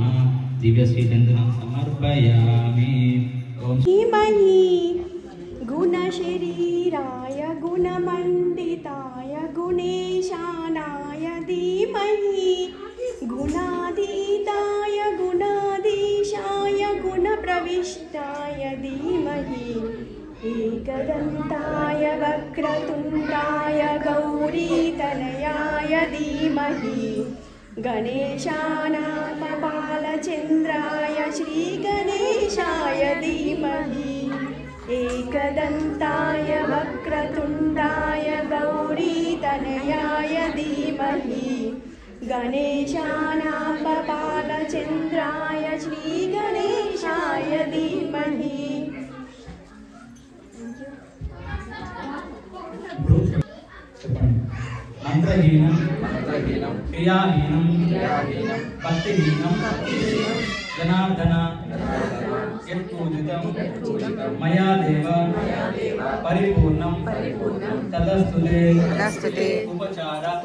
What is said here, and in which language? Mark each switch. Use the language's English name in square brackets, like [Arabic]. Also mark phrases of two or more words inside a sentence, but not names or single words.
[Sanskrit] దివ్యశ్రీ చందనం సమర్పయామి. ఓం ధీమహి గుణశరీరాయ గుణమండితాయ గుణేశానాయ ధీమహి గుణాతీతాయ గుణాధీశాయ గుణప్రవిష్టాయ ధీమహి एकदन्ताय वक्रतुण्डाय गौरीतनयाय धीमहि गणेशानां बालचन्द्राय श्रीगणेशाय धीमहि एकदन्ताय वक्रतुण्डाय गौरीतनयाय धीमहि गणेशानां बालचन्द्राय श्रीगणेशाय धीमहि మంత్రహీనం క్రియాహీనం భక్తిహీనం జనార్దన యత్పూజితం మయా దేవ పరిపూర్ణం తదస్తుతే ఉపచార